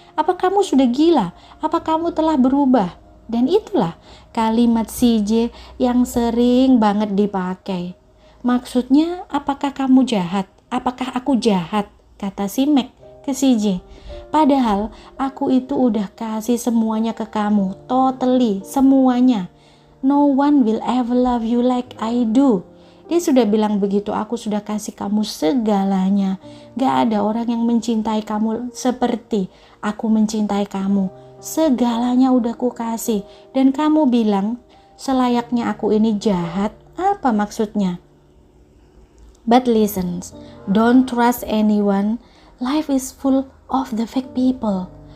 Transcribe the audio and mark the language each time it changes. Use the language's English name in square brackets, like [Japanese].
[Indonesian] Apa kamu sudah gila? Apa kamu telah berubah? Dan itulah kalimat CJ yang sering banget dipakai. Maksudnya, apakah kamu jahat? Apakah aku jahat? Kata si Meg ke CJ. Padahal aku itu udah kasih semuanya ke kamu, totally, semuanya. [English] No one will ever love you like I do. [Indonesian] Dia sudah bilang begitu, aku sudah kasih kamu segalanya. Gak ada orang yang mencintai kamu seperti aku mencintai kamu. Segalanya udah ku kasih. Dan kamu bilang, selayaknya aku ini jahat. Apa maksudnya? [English] But listen, don't trust anyone. Life is full of the fake people.